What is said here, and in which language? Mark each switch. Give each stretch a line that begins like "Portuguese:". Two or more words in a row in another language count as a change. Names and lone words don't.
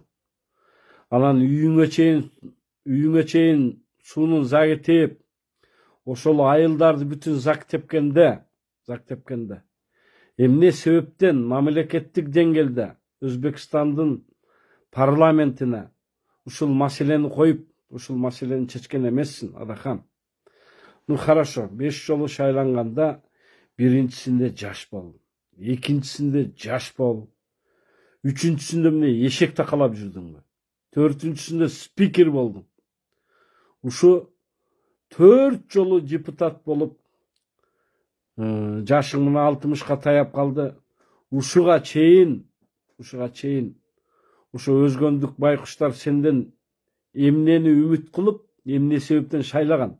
Kyrgyz: Анан үйүңө чейин суунун загы тээп, ошол айылдарды бүтүн зак тепкенде, эмне себептен мамлекеттик деңгээлде Өзбекстандын парламентине ушул маселени коюп, ушул маселени чечкен эмессиң, Адахам?
Russian: Ну хорошо,
Kyrgyz: 5 жолу шайланганда биринчисинде жаш бол, экинчисинде жаш бол, Үчүнчүсүндө мына эшек такалап жүрдүңбү? Төртүнчүсүндө спикер болдуң. Ушу 4 жолу депутат болуп, жашың мына 60ка таяп калды. Ушуга чейин ошо өзгөндүк байкуштар сенден эмнени үмүт кылып, эмне себептен шайлаган?